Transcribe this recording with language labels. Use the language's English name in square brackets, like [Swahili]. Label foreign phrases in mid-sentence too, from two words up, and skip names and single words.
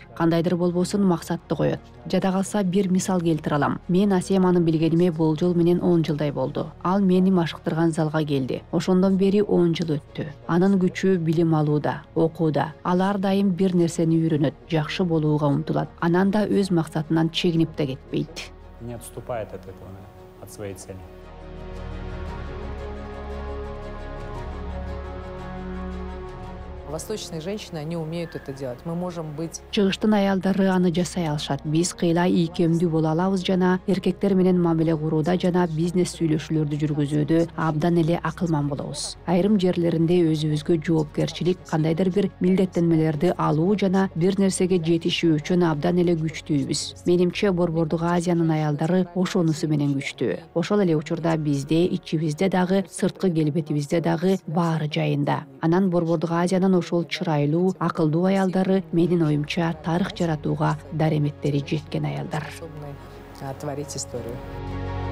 [Kyrgyz] Кандайдыр болбосун максатты коет. Жада калса бир мисал келтире алам. Мен Асеманы билгениме болжол менен 10 жылдай болду. Ал мени машыктырган залга келди. Ошондон бери 10 жыл өттү. Анын күчү билим алууда, окууда. Ал ар дайым бир нерсени үйрөнөт, жакшы болууга умтулат. Анан да өз максатынан чегинип да кетпейт. [Russian] Не отступает от этого, от своей цели. Восточные женщины, они умеют это делать. Мы можем быть... [Kyrgyz] Чыгыштын аялдары аны жасай алышат. Биз кыйла ийкемдүү боло алабыз жана эркектер менен мамиле курууда жана бизнес сүйлөшүүлөрдү жүргүзүүдө абдан эле акылман болобуз. Айрым жерлеринде өзүбүзгө жоопкерчилик, кандайдыр бир милдеттенмелерди алуу жана бир нерсеге жетишүү үчүн абдан эле күчтүүбүз. Менимче Борбордук Азиянын аялдары ошонусу менен күчтүү. Ошол эле учурда бизде, ичибизде дагы, сырткы келбетибизде дагы баары жайында. Анан Борбордук Азиянын ошол чырайлуу, акылдуу аялдары менин оюмча тарых жаратууга дареметтери жеткен аялдар. [Russian] Способны творить историю.